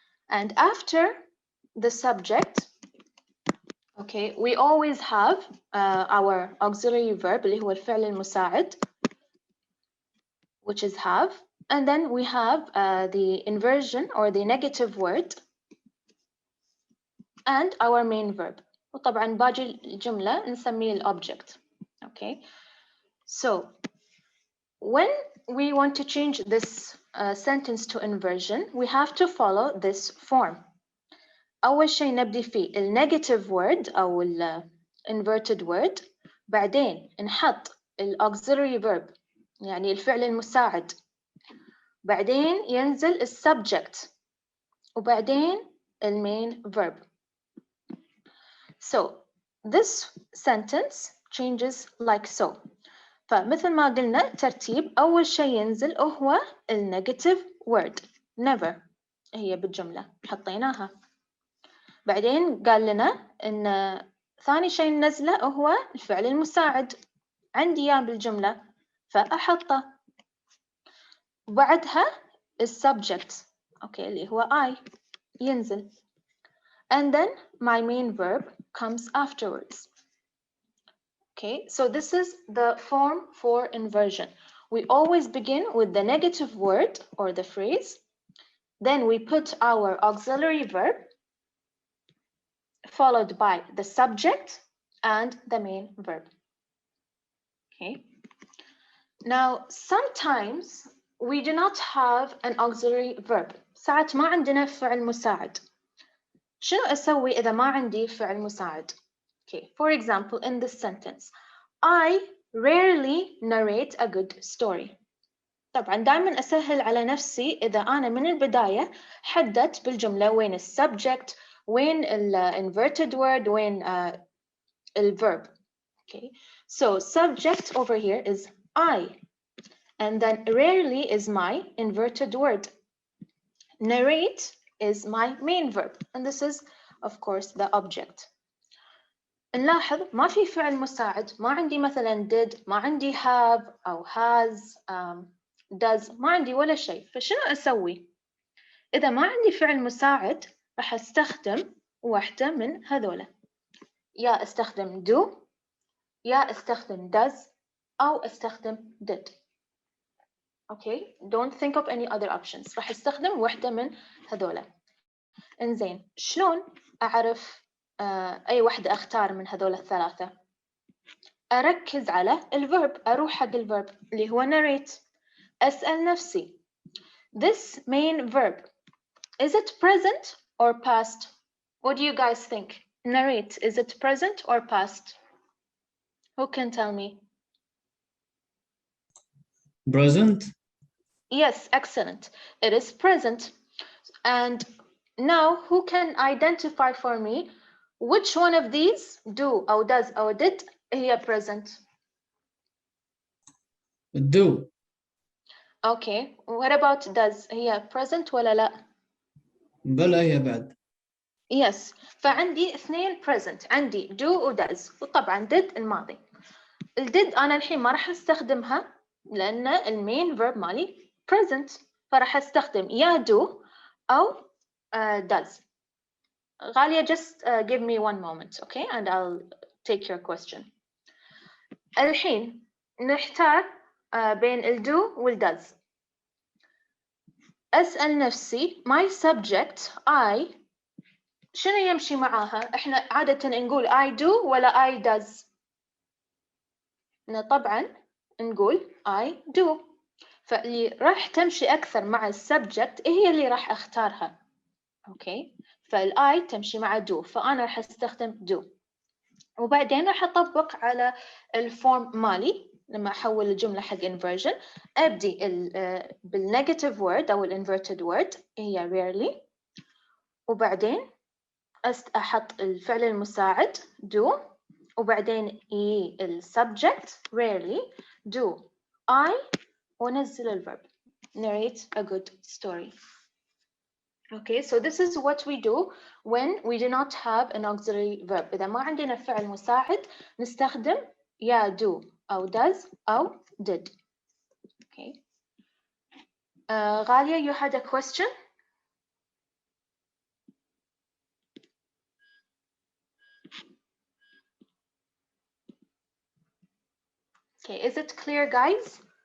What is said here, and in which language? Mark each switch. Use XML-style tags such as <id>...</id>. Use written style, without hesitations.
<en>And after the subject, okay, we always have our auxiliary verb</en> <ar>اللي هو الفعل المساعد,</ar> <en>which is have, and then we have the inversion or the negative word and our main verb.</en> <ar>وطبعا باقي الجملة نسميه الobject.</ar> <en>Okay, so when we want to change this sentence to inversion, we have to follow this form.</en> <ar>أول شيء نبدي فيه negative word أو inverted word, بعدين نحط auxiliary verb يعني الفعل المساعد, بعدين ينزل subject, وبعدين main verb.</ar> <en>So this sentence changes like so.</en> <ar>فمثل ما قلنا ترتيب أول شيء ينزل هو negative word never, هي بالجملة حطيناها. بعدين قال لنا إن ثاني شيء ننزله هو الفعل المساعد, عندي إياه بالجملة فأحطه. وبعدها subject, okay, اللي هو I ينزل.</ar> <en>And then my main verb comes afterwards. Okay, so this is the form for inversion. We always begin with the negative word or the phrase. Then we put our auxiliary verb followed by the subject and the main verb. Okay. Now, sometimes we do not have an auxiliary verb.</en> <ar>ساعات ما عندنا فعل مساعد. شنو أسوي إذا ما عندي فعل مساعد؟</ar> <en>Okay, for example, in this sentence, I rarely narrate a good story.</en> <ar>طبعا دائما أسهل على نفسي إذا أنا من البداية حددت بالجملة وين subject, وين inverted word, وين verb.</ar> <en>Okay, so subject over here is I, and then rarely is my inverted word. Narrate is my main verb, and this is of course the object.</en> <ar>نلاحظ ما في فعل مساعد, ما عندي مثلا did, ما عندي have أو has, does, ما عندي ولا شيء. فشنو أسوي؟ إذا ما عندي فعل مساعد راح أستخدم واحدة من هذولا. يا أستخدم do, يا أستخدم does, أو أستخدم did.</ar> <en>Okay, don't think of any other options.</en> <ar>راح أستخدم واحدة من هذولا. إنزين, شلون أعرف أي واحدة أختار من هذول الثلاثة؟ أركز على الverb, أروح حق الverb اللي هو narrate. أسأل نفسي,</ar> <en>this main verb, is it present or past? What do you guys think? Narrate, is it present or past? Who can tell me? Present. Yes, excellent. It is present. And now who can identify for me which one of these do أو does أو did هي present? do. Okay. What about does هي present</en> <ar>ولا لا؟ بلا هي بعد.</ar> <en>Yes.</en> <ar>فعندي اثنين present. عندي do و does. وطبعا did الماضي. ال did أنا الحين ما راح أستخدمها لأن المين verb مالي present. فراح أستخدم يا do أو does.</ar> <en>غالية, just give me one moment, okay? And I'll take your question.</en> <ar>الحين نحتار بين ال do وال does. أسأل نفسي</ar> <en>my subject I</en> <ar>شنو يمشي معاها؟ إحنا عادة نقول I do ولا I does؟ طبعا نقول I do. فاللي راح تمشي أكثر مع السبجكت هي اللي راح أختارها. أوكي؟ فالI تمشي مع do، فأنا راح أستخدم do. وبعدين راح أطبق على الفورم مالي لما أحول الجملة حق inversion. أبدي بالنيجاتيف word أو inverted word هي rarely، وبعدين أحط الفعل المساعد do، وبعدين subject rarely do I، ونزل الverb narrate a good story.</ar> <en>Okay, so this is what we do when we do not have an auxiliary verb.</en> <ar>إذا ما عندنا فعل مساعد نستخدم يا do أو does أو did.</ar> <en>Okay. غالية, you had a question? Okay, is it clear, guys?</en>